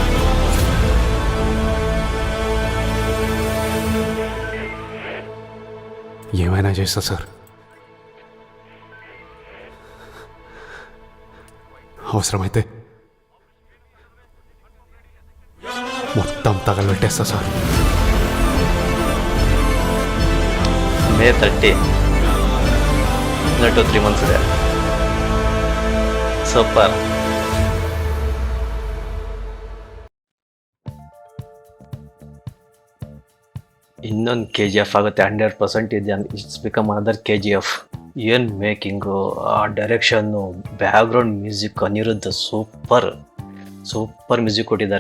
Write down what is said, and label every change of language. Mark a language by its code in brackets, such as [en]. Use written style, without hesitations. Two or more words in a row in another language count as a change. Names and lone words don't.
[te] ఏమైనా చేస్తా సార్, అవసరమైతే మొత్తం తగలబెట్టేస్తా సార్. [en] May 30, 3 months ಇದೆ. [kn] ಸೂಪರ್. ಇನ್ನೊಂದು KGF ಆಗುತ್ತೆ 100%. ಇದೆ. [en] It's become another KGF. [kn] ಏನು ಮೇಕಿಂಗು, ಆ ಡೈರೆಕ್ಷನ್ನು, [en] background music, [kn] ಅನಿರುದ್ಧ [en] super music [kn] ಕೊಟ್ಟಿದ್ದಾರೆ.